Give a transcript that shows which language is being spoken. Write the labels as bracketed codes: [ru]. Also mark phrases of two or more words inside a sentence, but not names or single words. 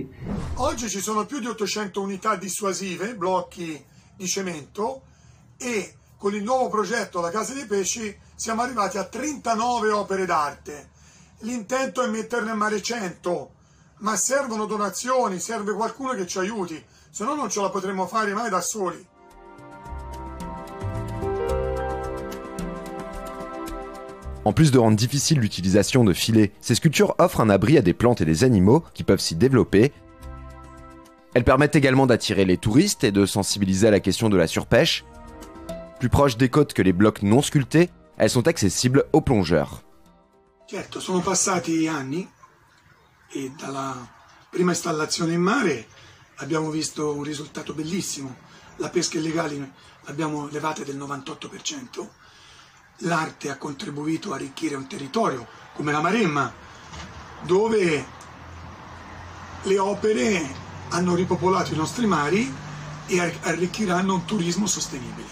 [it] Oggi ci sono più di 800 unità dissuasive, blocchi di cemento, e con il nuovo progetto La Casa dei Pesci siamo arrivati a 39 opere d'arte. L'intento è metterne a mare 100. Ma servono donazioni, serve qualcuno che ci aiuti, se no non ce la potremo fare mai da soli. [fr] En plus de rendre difficile l'utilisation de filets, ces sculptures offrent un abri à des plantes et des animaux qui peuvent s'y développer. Elles permettent également d'attirer les touristes et de sensibiliser à la question de la surpêche. Plus proches des côtes que les blocs non sculptés, elles sont accessibles aux plongeurs. [it] Certo, sono passati anni. E dalla prima installazione in mare abbiamo visto un risultato bellissimo. La pesca illegale l'abbiamo levata del 98%. L'arte ha contribuito a arricchire un territorio come la Maremma, dove le opere hanno ripopolato i nostri mari e arricchiranno un turismo sostenibile.